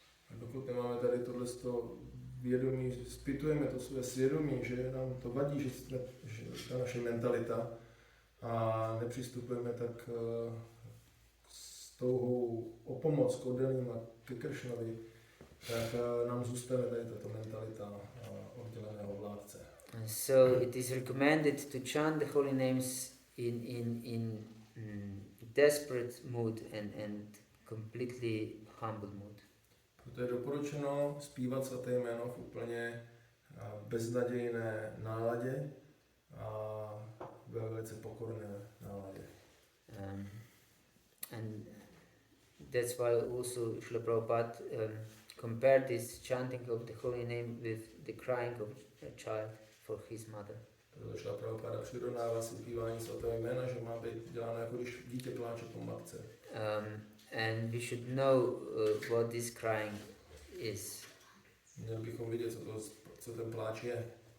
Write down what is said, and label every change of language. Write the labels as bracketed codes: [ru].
[cs] A dokud nemáme tady tohleto vědomí, že zpytujeme to své svědomí, že nám to vadí, že ta naše mentalita a nepřistupujeme tak s touhou o pomoc k oddaným a ke Kršnovi, tak nám zůstane tady tato mentalita odděleného vládce. [en] So it is recommended to chant the holy names in desperate mood and completely humble mood. [cs] Proto je doporučeno zpívat svaté jméno v úplně beznadějné náladě a ve velice pokorné náladě. [en] And that's why also Srila Prabhupada compared this chanting of the holy name with the crying of a child for his mother. [cs] Šla Prabhupada přirovnává si zpívání svatého jména, že má být děláno jako když dítě pláče po matce. [en] And we should know what this crying is. [cs] Měli bychom vidět, co ten pláč je.